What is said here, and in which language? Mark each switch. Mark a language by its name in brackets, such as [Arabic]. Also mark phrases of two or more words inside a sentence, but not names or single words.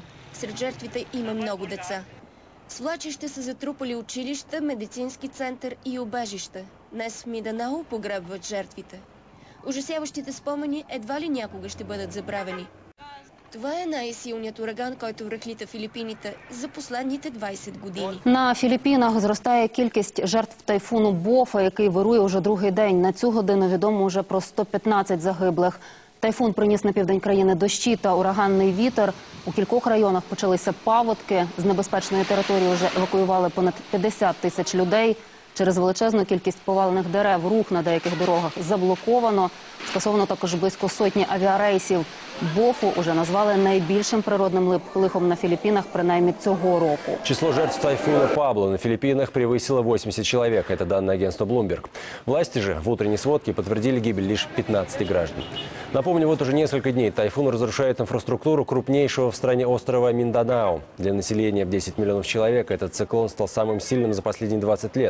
[Bulgarian] Сред жертвите има много деца. Свлачище са затрупали училища, медицински център и убежище. Днес в Минданао погребват жертвите. Ужасяващите спомени едва ли някога ще бъдат забравени. Това е най-силният ураган, който връхлита Філіппіните за последните 20 години. [Ukrainian] На Філіппінах зростає кількість жертв тайфуну Бофа, який вирує уже другий день. На цю годину відомо вже про 115 загиблих. Тайфун приніс на південь країни дощі та ураганний вітер. У кількох районах почалися паводки. З небезпечної території вже евакуювали понад 50 тисяч людей. Через величезну кількість повалених дерев рух на деяких дорогах заблоковано. Скасовано також близько сотні авіарейсів. Бофу уже назвали найбільшим природним лихом на Філіппінах, принаймні цього року. [Russian] Число жертв тайфуна Пабло на Филиппинах превысило 80 человек. Это данные агентства Bloomberg. Власти же в утренней сводке подтвердили гибель лишь 15 граждан. Напомню, вот уже несколько дней тайфун разрушает инфраструктуру крупнейшего в стране острова Минданао. Для населения в 10 миллионов человек этот циклон стал самым сильным за последние 20 лет.